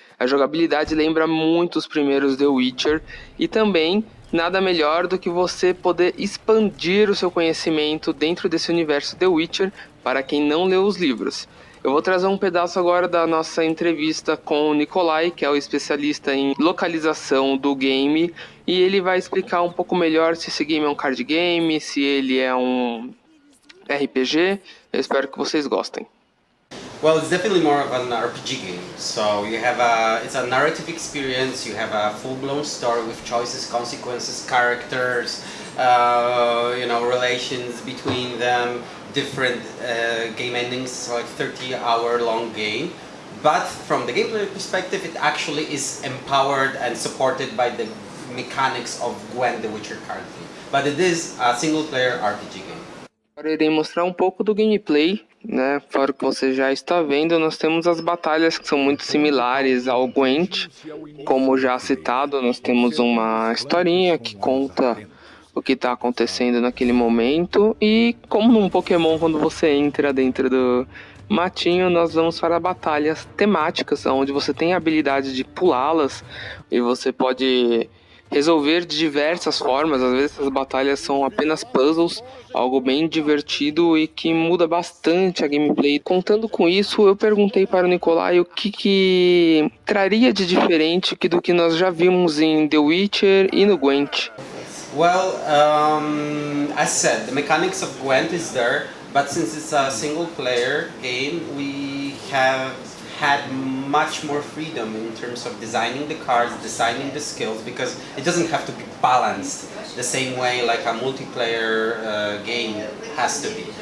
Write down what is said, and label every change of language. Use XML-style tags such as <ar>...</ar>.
<pt>A jogabilidade lembra muito os primeiros The Witcher e também nada melhor do que você poder expandir o seu conhecimento dentro desse universo The Witcher para quem não leu os livros. Eu vou trazer um pedaço agora da nossa entrevista com o Mikilaj, que é o especialista em localização do game, e ele vai explicar um pouco melhor se esse game é um card game, se ele é um RPG. Eu espero que vocês gostem.</pt> <en>Well, it's definitely more of an RPG game. So it's a narrative experience. You have a full-blown story with choices, consequences, characters, relations between them, different game endings. So like 30-hour-long game. But from the gameplay perspective, it actually is empowered and supported by the mechanics of Gwent, the Witcher card game. But it is a single-player RPG game.</en> <pt>Agora eu irei mostrar um pouco do gameplay, né? Fora o que você já está vendo, nós temos as batalhas que são muito similares ao Gwent. Como já citado, nós temos uma historinha que conta o que está acontecendo naquele momento. E como num Pokémon, quando você entra dentro do matinho, nós vamos para batalhas temáticas, onde você tem a habilidade de pulá-las e você pode resolver de diversas formas. Às vezes essas batalhas são apenas puzzles, algo bem divertido e que muda bastante a gameplay. Contando com isso, eu perguntei para o Mikilaj o que traria de diferente do que nós já vimos em The Witcher e no Gwent.</pt> <en>Well, as said, the mechanics of Gwent is there, but since it's a single player game, we have had much more freedom in terms of designing the cards, designing the skills, because it doesn't have to be balanced the same way like a multiplayer game has to be.</en>